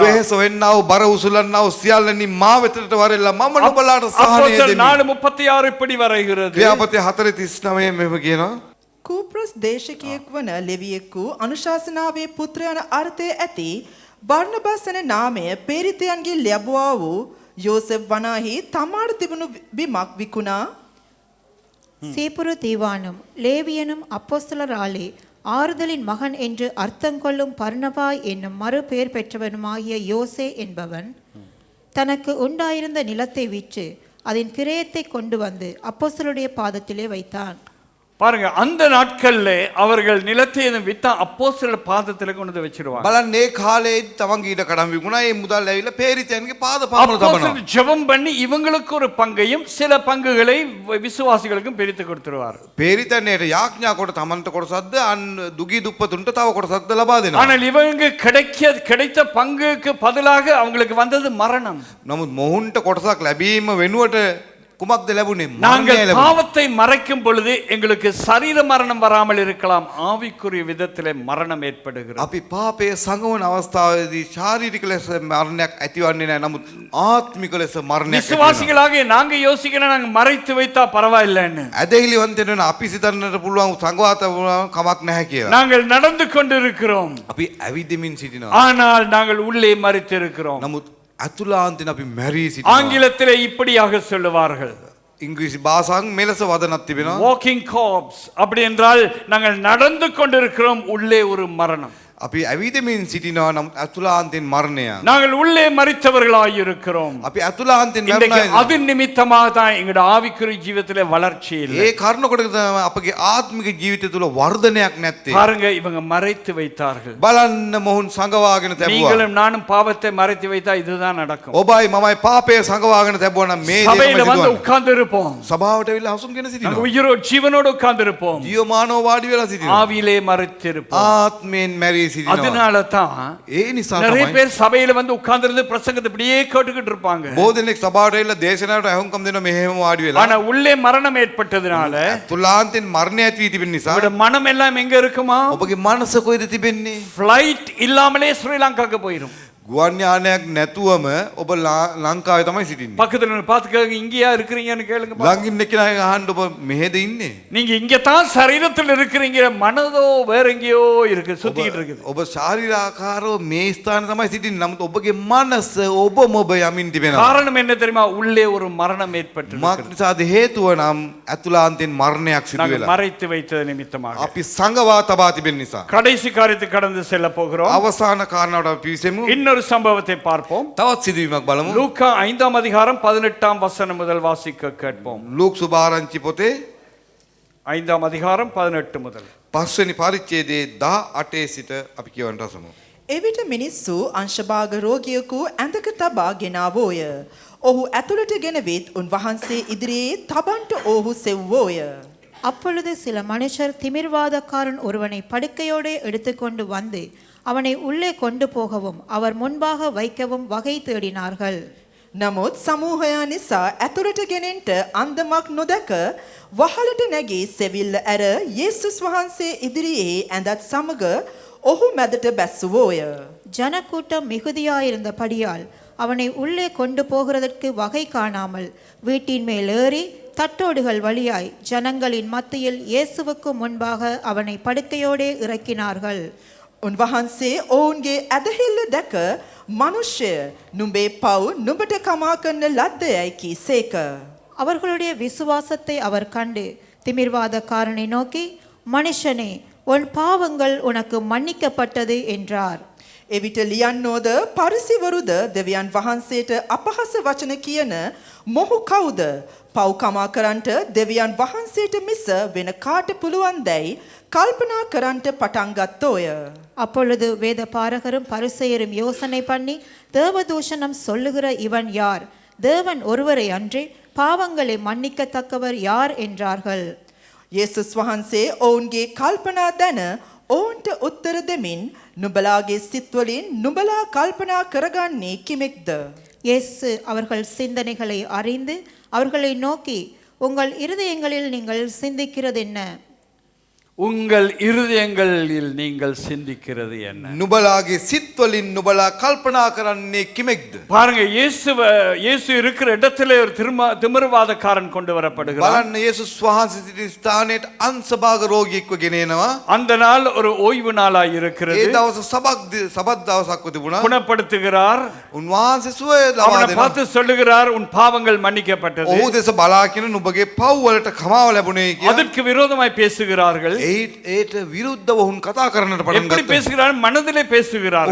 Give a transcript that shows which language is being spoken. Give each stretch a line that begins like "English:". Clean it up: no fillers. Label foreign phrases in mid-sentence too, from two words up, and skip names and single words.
Sinhala: වෙහෙස වෙන්නා වූ බර උසුලන්නා වූ සියල්ලනි මා වෙතට වරෙල්ලා මම නුඹලාට සහනය
Tamil: அப்போஸ்தலர்
Sinhala: දෙමි.
Tamil: 4:36 இப்படி வருகிறது.
Sinhala: ක්‍රියාපති 4:39 මෙහෙම කියනවා. කූප්‍රස් දේශකයෙක් වන ලෙවියෙකු අනුශාසනාවේ පුත්‍ර යන අර්ථය ඇති බර්නබාස් යන නාමය පේරිතයන්ගේ ලැබුවා වූ යෝසෙෆ් වනාහි තමාට තිබුණු බිමක් විකුණා
Tamil: சீப்புரு தீவானும் லேவியனும் அப்போஸ்தலராலே ஆறுதலின் மகன் என்று அர்த்தங்கொள்ளும் பர்னபாய் என்னும் மறு பெயர் பெற்றவனுமாகிய யோசே என்பவன் தனக்கு உண்டாயிருந்த நிலத்தை விற்று அதன் கிரயத்தை கொண்டு வந்து அப்போஸ்தலருடைய பாதத்திலே வைத்தான். பாருங்க, அந்த நாட்கள்ல அவர்கள் நிலத்தை வித்தா அப்போஸ்தலர் பாதத்துல கொண்டு வந்து வச்சிருவாங்க.
Sinhala: බලන්න ඒ කාලේ තමන්ගේ ඊට කඩම් විකුණා ඒ මුදල් ඇවිල්ලා පේරිතයන්ගේ පාද පාමුල තබනවා.
Tamil: அப்போஸ்தலர் ஜெபம் பண்ணி இவங்களுக்கு ஒரு பங்கையும் சில பங்குகளை விசுவாசிகளுக்கும் பிரித்து கொடுத்துருவார்.
Sinhala: පේරිතයන්ට යාඥා කොට තමන්ට කොටසක්ද අන් දුගී දුප්පතුන්ට තව කොටසක්ද ලබා දෙනවා.
Tamil: ஆனால் இவங்க கிடைத்த பங்குக்கு பதிலாக அவங்களுக்கு வந்தது மரணம்.
Sinhala: නමුත් මොහුන්ට කොටසක් ලැබීම වෙනුවට කුමක්ද ලැබුණේ?
Tamil: நாங்கள்
Sinhala: මරණය ලැබුණා.
Tamil: பாவத்தை மறைக்கும் பொழுது எங்களுக்கு சரீர மரணம் வராமல் இருக்கலாம், ஆவிக்குரிய விதத்திலே மரணம் ஏற்படுகிறது.
Sinhala: අපි පාපයේ සංගවන අවස්ථාවේදී ශාරීරික ලෙස මරණයක් ඇතිවන්නේ නැහැ. නමුත් ආත්මික ලෙස මරණයක් ඇති වෙනවා.
Tamil: விசுவாசிகளாக நாங்க யோசிக்கிறோம், நாங்க மறைத்து வைத்தா பரவாயில்லைன்னு.
Sinhala: ඇදහිලිවන්තෙන් වෙන අපි සිතන්නට පුළුවන් සංගවාත කමක් නැහැ කියලා.
Tamil: நாங்கள் நடந்து கொண்டிருக்கிறோம்,
Sinhala: අපි ඇවිදිමින් සිටිනවා.
Tamil: ஆனால் நாங்கள் உள்ளே மறித்து இருக்கிறோம்.
Sinhala: නමුත් අතුලාන්තයෙන් අපි මැරී සිටිනවා.
Tamil: ஆங்கிலத்திலே இப்படியாக சொல்லுவார்கள்,
Sinhala: ඉංග්‍රීසි භාෂාවෙන් මෙලෙස වදනක් තිබෙනවා.
English: walking corpse.
Tamil: அப்படி என்றால் நாங்கள் நடந்து கொண்டிருக்கிறோம், உள்ளே ஒரு மரணம்.
Sinhala: අපි ඇවිදිමින් සිටිනවා නම් අතුලාන්තයෙන් මරණය.
Tamil: நாங்கள் உள்ளே மறித்தவர்களாய் இருக்கிறோம்.
Sinhala: අපි අතුලාන්තයෙන්
Tamil: இன்றைக்கு
Sinhala: මරණය.
Tamil: அது நிமித்தமாக தான் எங்களுடைய ஆவிக்குரிய ஜீவிதத்திலே வளர்ச்சி இல்லை.
Sinhala: ඒ කාරණ කොට තමයි අපගේ ආත්මික ජීවිතය තුළ වර්ධනයක් නැත්තේ.
Tamil: பாருங்க, இவங்க மறைத்து வைத்தார்கள்.
Sinhala: බලන්න මොහුන් සංගවාගෙන තැබුවා.
Tamil: நீங்களும் நானும் பாவத்தை மறைத்து வைத்தா இதுதான் நடக்கும்.
Sinhala: ඔබයි මමයි පාපය සංගවාගෙන තැබුවා නම් මේ දේම
Tamil: சபையில வந்து
Sinhala: සිදුවන්නේ.
Tamil: உட்கார்ந்து இருப்போம்,
Sinhala: සභාවට ඇවිල්ලා හසුන්ගෙන
Tamil: நாங்க
Sinhala: සිටිනවා.
Tamil: உயிரோடு ஜீவனோடு உட்கார்ந்து இருப்போம்,
Sinhala: ජීවමානව වාඩි වෙලා සිටිනවා.
Tamil: ஆவியிலே மறைத்து இருப்போம்.
Sinhala: ආත්මයෙන් මැරී සිටිනවා.
Tamil: அதனால தான்
Sinhala: ඒ නිසා
Tamil: நிறைய
Sinhala: තමයි
Tamil: பேர் சபையில வந்து உட்கார்ந்து இருந்து பிரசங்கத்தை இப்படியே கேட்டுக்கிட்டு இருப்பாங்க.
Sinhala: බොහෝ දෙනෙක් සභාවට ඇවිල්ලා දේශනාවට ඇහුම්කම් දෙනවා මෙහෙම වාඩි වෙලා.
Tamil: ஆனா உள்ளே மரணம் ஏற்பட்டதுனால
Sinhala: අතුලාන්තයෙන් මරණය ඇති වී තිබෙන නිසා
Tamil: உங்களுடைய மனம் எல்லாம் எங்க இருக்குமா?
Sinhala: ඔබගේ මනස කොහෙද තිබෙන්නේ?
Tamil: ஃப்ளைட் இல்லாமலே ஸ்ரீலங்காக்கு போயிடும்.
Sinhala: ගුවන් යානයක් නැතුවම ඔබ ලංකාවේ තමයි සිටින්නේ.
Tamil: பக்கத்துல நின்னு பாத்துக்கங்க, இங்கயா இருக்கிறீங்கன்னு கேளுங்க பாப்போம்.
Sinhala: ළඟින් එක්කෙනා අහන්න ඔබ මෙහෙද ඉන්නේ?
Tamil: நீங்க இங்க தான் சரீரத்தில் இருக்கிறீங்க, மனதோ வேற எங்கேயோ இருக்கு, சுத்திக்கிட்டு இருக்குது.
Sinhala: ඔබ ශාරීරිකාකාරව මේ ස්ථාන තමයි සිටින්නේ. නමුත් ඔබගේ මනස ඔබම ඔබ යමින් තිබෙනවා.
Tamil: காரணம் என்ன தெரியுமா? உள்ளே ஒரு மரணம் ஏற்பட்டு
Sinhala: මක් නිසාද හේතුව නම් අතුලාන්තයෙන් මරණයක් සිදු වෙලා.
Tamil: மறைத்து வைத்தது நிமித்தமாக.
Sinhala: අපි සංගවා තබා තිබෙන නිසා.
Tamil: கடைசி காரியத்துக்கு கடந்து செல்ல போகிறோம்.
Sinhala: අවසාන කාරණාවට අපි පිවිසෙමු.
Tamil: இன்னொரு சம்பவத்தை பார்ப்போம்.
Sinhala: තවත් සිදුවීමක් බලමු.
Tamil: லூக்கா 5 அதிகாரம் 18 வசனம் முதல் வாசிக்க கேட்போம்.
Sinhala: ලූක් සුභාරංචි පොතේ
Tamil: 5ஆம் அதிகாரம் 18 முதல்.
Sinhala: පස්වෙනි පරිච්ඡේදයේ 18 සිට අපි කියවන්න රසමු. එවිට මිනිස්සු අංශභාග රෝගියෙකු ඇඳක තබා ගෙනාවෝය. ඔහු ඇතුළට ගෙනවිත් උන්වහන්සේ ඉදිරියේ තබන්ට ඔහු සෙව්වෝය.
Tamil: அப்பொழுது சில மனுஷர் திமிர்வாதக்காரன் ஒருவனை படுக்கையோடே எடுத்துக்கொண்டு வந்து அவனை உள்ளே கொண்டு போகவும் அவர் முன்பாக வைக்கவும் வகை தேடினார்கள்.
Sinhala: නමුත් සමූහයා නිසා ඇතුළට ගෙනෙන්ට අන්දමක් නොදැක වහලට නැගී සෙවිල්ල ඇර යේසුස් වහන්සේ ඉදිරියේ ඇඳත් සමග ඔහු මැදට බැස්සුවෝය.
Tamil: ஜனக்கூட்டம் மிகுதியாயிருந்தபடியால் அவனை உள்ளே கொண்டு போகிறதற்கு வகை காணாமல் வீட்டின் மேல் ஏறி தட்டோடுகள் வழியாய் ஜனங்களின் மத்தியில் இயேசுவுக்கு முன்பாக அவனை படுக்கையோடே இறக்கினார்கள்.
Sinhala: උන්වහන්සේ ඔවුන්ගේ ඇදහිල්ල දැක මනුෂ්‍ය නුඹේ පව් නුඹට කමා කරන ලද්දයයි කීසේක.
Tamil: அவர்களுடைய விசுவாசத்தை அவர் கண்டு திமிர்வாதக்காரனை நோக்கி, மனுஷனே, உன் பாவங்கள் உனக்கு மன்னிக்கப்பட்டது என்றார்.
Sinhala: එවිට ලියන්නෝද පරිසිවරුද දෙවියන් වහන්සේට අපහස වචන කියන මොහු කවුද? පව් කමා කරන්ට දෙවියන් වහන්සේට මිස වෙන කාට පුළුවන් දැයි කල්පනා කරන්ට පටන් ගත්තෝය.
Tamil: அப்பொழுது வேத பாரகரும் பரிசேயரும் யோசனை பண்ணி, தேவதூஷணம் சொல்லுகிற இவன் யார்? தேவன் ஒருவரை அன்றி பாவங்களை மன்னிக்கத்தக்கவர் யார் என்றார்கள்.
Sinhala: යේසුස් වහන්සේ ඔවුන්ගේ කල්පනා දැන ඔවුන්ට උත්තර දෙමින් නුඹලාගේ සිත්වලින් නුඹලා කල්පනා කරගන්නේ කිමෙක්ද?
Tamil: இயேசு அவர்கள் சிந்தனைகளை அறிந்து அவர்களை நோக்கி, உங்கள் இருதயங்களில் நீங்கள் சிந்திக்கிறது என்ன? உங்கள் இருதயங்களில் நீங்கள் சிந்திக்கிறது என்ன?
Sinhala: නුඹලාගේ සිත්වලින් නුඹලා කල්පනා කරන්නේ කිමෙක්ද?
Tamil: பாருங்க, இயேசு இருக்கிற இடத்திலே ஒரு திமிர்வாதக்காரன் கொண்டு வரப்படுகிறார்.
Sinhala: බලන්න යේසුස් වහන්සේ සිටින ස්ථානයට අංශභාග රෝගියෙක්ව ගෙන එනවා.
Tamil: அந்த நாள் ஒரு ஓய்வு நாளாய் இருக்கிறது.
Sinhala: ඒ දවස සබත් දවසක්ව තිබුණා.
Tamil: குணப்படுத்துகிறார்.
Sinhala: උන්වහන්සේ සුවය ලබා
Tamil: அவனை
Sinhala: දෙනවා.
Tamil: பார்த்து சொல்லுகிறார், உன் பாவங்கள் மன்னிக்கப்பட்டது.
Sinhala: ඔහු දෙස බලා කියන නුඹගේ පව් වලට කමාව ලැබුණේ කියලා.
Tamil: அதற்கு விரோதமாய் பேசுகிறார்கள்.
Sinhala: ඒට විරුද්ධව ඔවුන් කතා කරන්නට පටන්
Tamil: எப்படி
Sinhala: ගත්තා.
Tamil: பேசுகிறார்? மனதிலே பேசுகிறார்,